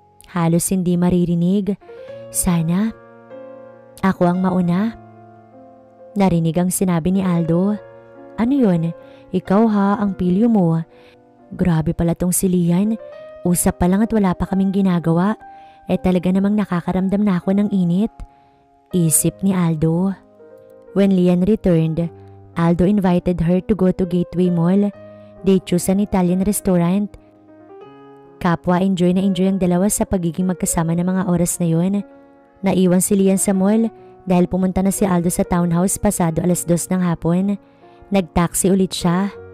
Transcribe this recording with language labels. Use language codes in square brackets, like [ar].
[tl] Halos hindi maririnig. Sana. Ako ang mauna. Narinig ang sinabi ni Aldo. Ano yun? Ikaw ang pilyo mo. Grabe pala tong si Lian. Usap pa lang at wala pa kaming ginagawa. Talaga namang nakakaramdam na ako ng init. Isip ni Aldo. [en] When Lian returned, Aldo invited her to go to Gateway Mall. They chose an Italian restaurant. [tl] Kapwa enjoy na enjoy ang dalawa sa pagiging magkasama ng mga oras na yun. Naiwan si Lian sa mall dahil pumunta na si Aldo sa townhouse pasado 2:00 ng hapon. Nagtaxi ulit siya.